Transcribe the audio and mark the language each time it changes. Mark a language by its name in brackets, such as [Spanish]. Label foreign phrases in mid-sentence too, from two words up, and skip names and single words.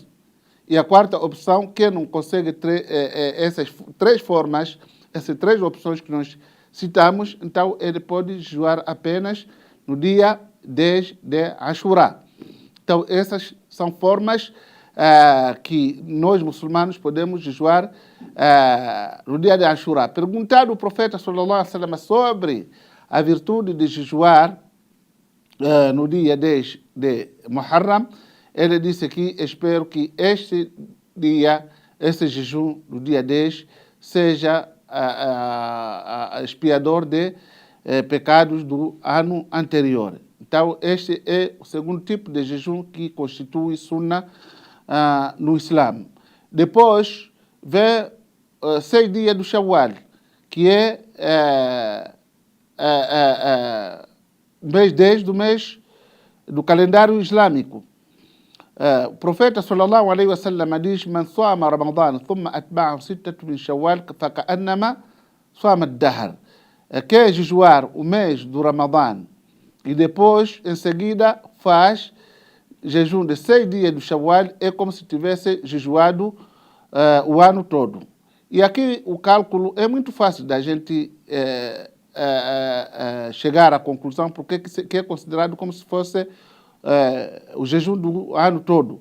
[Portuguese] E a quarta opção, quem não consegue essas 3 formas, essas 3 opções que nós citamos, então ele pode jejuar apenas no dia 10 de Ashura. Então essas são formas que nós muçulmanos podemos jejuar no dia de Ashura. Perguntado o profeta [Arabic] صلى الله عليه وسلم [Portuguese] sobre a virtude de jejuar no dia 10 de Muharram, ele disse que espero que este dia, esse jejum do dia 10, seja expiador de pecados do ano anterior. Então, este é o segundo tipo de jejum que constitui Sunnah no Islã. Depois, vem 6 dias do Shawwal, que é mês 10 do calendário islâmico. O profeta [Arabic] صلى الله عليه وسلم diz: "من صام رمضان ثم أتبعه 6 من شوال فكأنما صام الدهر." [Portuguese] Quer jejuar o mês do Ramadã e depois, em seguida, faz jejum de 6 dias do Shawwal, é como se tivesse jejuado o ano todo. E aqui o cálculo é muito fácil da gente chegar à conclusão, porque que é considerado como se fosse o jejum do ano todo.